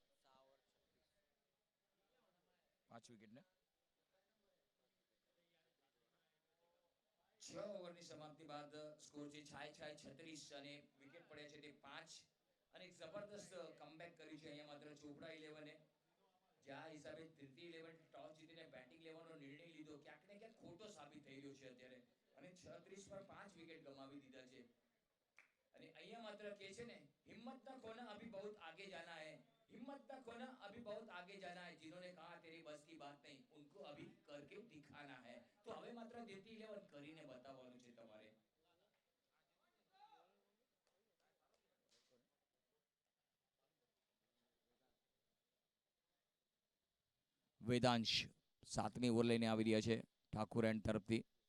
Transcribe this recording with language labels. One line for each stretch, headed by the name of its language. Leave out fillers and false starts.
Gujarati: 5 wicket ને 6 ઓવરની સમાપ્તિ બાદ સ્કોર છે 36 અને વિકેટ પડ્યા છે તે 5 અને એક જબરદસ્ત કમબેક કર્યું છે અહીંયા માત્ર ચોપડા 11એ, જ્યાં હિસાબે તૃતીય 11 ટોસ જીતીને બેટિંગ લેવાનો નિર્ણય લીધો, ક્યાંક ને ક્યાંક ખોટો સાબિત થઈ રહ્યો છે અત્યારે અને 36 પર 5 વિકેટ ગમાવી દીધા છે. અને અહીંયા માત્ર કે છે ને,
Hindi: हिम्मत ना खोना अभी बहुत आगे जाना है, हिम्मत ना खोना अभी बहुत आगे जाना है, जिन्होंने कहा तेरी बस की बात नहीं, उनको अभी करके दिखाना है.
Gujarati: तो હવે માત્ર દેતી 11 કરીને બતાવવાનું છે તમારે. વેદાંશ 7મી ઓવર લઈને આવી રહ્યા છે ઠાકુર એન્ડ તરફથી.